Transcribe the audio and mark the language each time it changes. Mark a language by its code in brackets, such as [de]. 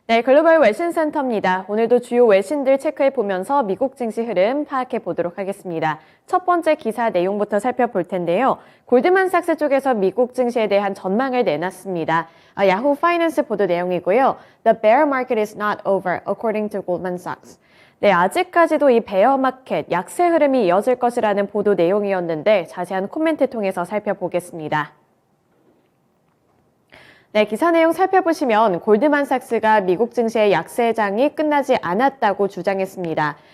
[ko] 네, 글로벌 외신센터입니다. 오늘도 주요 외신들 체크해 보면서 미국 증시 흐름 파악해 보도록 하겠습니다. 첫 번째 기사 내용부터 살펴볼 텐데요. 골드만삭스 쪽에서 미국 증시에 대한 전망을 내놨습니다. 야후 파이낸스 보도 내용이고요. [en] The bear market is not over, according to Goldman Sachs. [ko] 네, 아직까지도 이 베어 마켓, 약세 흐름이 이어질 것이라는 보도 내용이었는데 자세한 코멘트 통해서 살펴보겠습니다. 네, 기사 내용 살펴보시면 골드만삭스가 미국 증시의 약세장이 끝나지 않았다고 주장했습니다.